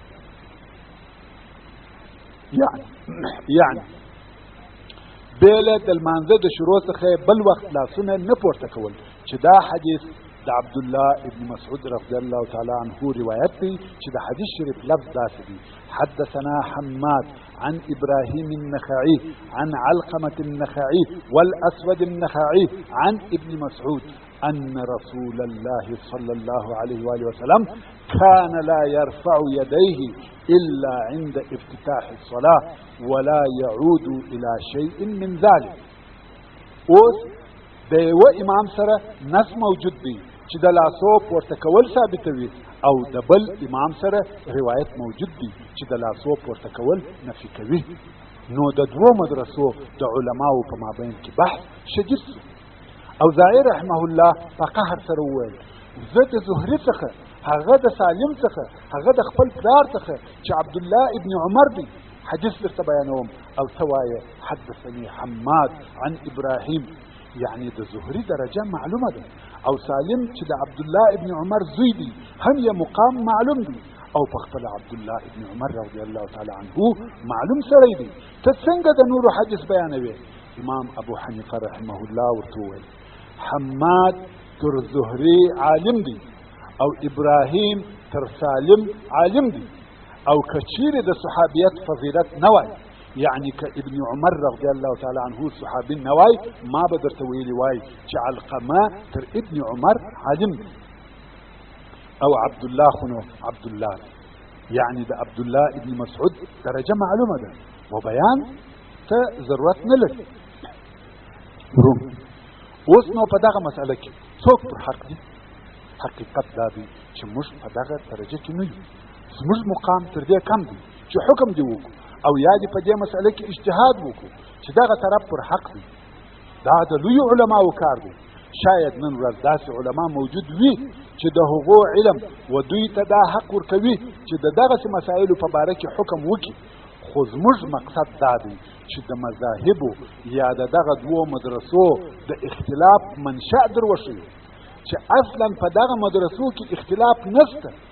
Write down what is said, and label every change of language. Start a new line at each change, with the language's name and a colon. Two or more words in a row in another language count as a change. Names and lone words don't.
Pashto: یعنی بیل د لمانځه د شروع څخه بل وخت لاسونه نه پورته کول چې دا حدیث د عبد الله ابن مسعود رضی الله تعالی عنه روایت دی چې د حدیث شریف لفظ داسې دی
Arabic: حدثنا حماد عن إبراهيم النخعي عن علقمة النخعي والأسود النخعي عن ابن مسعود أن رسول الله صلى الله عليه وآله وسلم كان لا يرفع يديه إلا عند افتتاح الصلاة ولا يعود إلى شيء من ذلك.
Pashto: اوس د یو امام سره نص موجود دی چې د لاسو پورته کول ثابتوي او د بل امام سره روایت موجود دی چې د لاسو پورته کول نفي کوي. نو د دوو مدرسو د علماو په مابین کې بحث شدید شو. اوزاعي
Arabic: رحمه الله
Pashto: په قهر سره وویل زه د زهري څخه هغه د سالم څخه هغه د خپل پلار څخه چې عبد الله ابن عمر دی حدیث درته بیانوم او ته وایې
Arabic: حدثني حماد عن ابراهیم
Pashto: یعنی د زهري درجه معلومه ده او سالم چې د عبد الله ابن عمر زوی دی هم یې مقام معلوم دی او په خپل عبد الله ابن عمر
Arabic: رضی الله تعالی عنه
Pashto: معلوم سړی دی ته څنګه د نورو حدیث بیانوي؟ امام ابو حنیفه
Arabic: رحمه الله
Pashto: ورته وویل حماد تر زهري عالم دی او ابراهیم تر سالم عالم دی او کچیر د صحابیت فضیلت نوای یعنی که ابن عمر
Arabic: رضی الله تعالی عنه
Pashto: صحابي نوای ما به درته ویلی وای چې علقمه تر ابن عمر عالم دی او عبد الله خنو عبد الله يعني ده عبد الله ابن مسعود درجه معلومه ده وبيان ته ضرورت نه لري روم اوس نو په دغه مسأله کې څوک پر حق دي حقیقت دا دی چې موږ په دغه درجه کې نه یو زموږ مقام تر دې کم دی چې حکم دی وکړو او یا دې په دې مسأله کې اجتهاد وکړو چې دغه طرف پر حق دی دا د لوی علماو کار دی شاید نن ورځ داسې علما موجود وي چې د هغو علم و دوی ته دا حق ورکوي چې د دغسې مسایلو په باره کې حکم وکړي خو زموږ مقصد دا دی چې د مذاهبو یا د دغه دوو مدرسو د اختلاف منشأ در وښیو چې اصلا په دغه مدرسو کې اختلاف نشته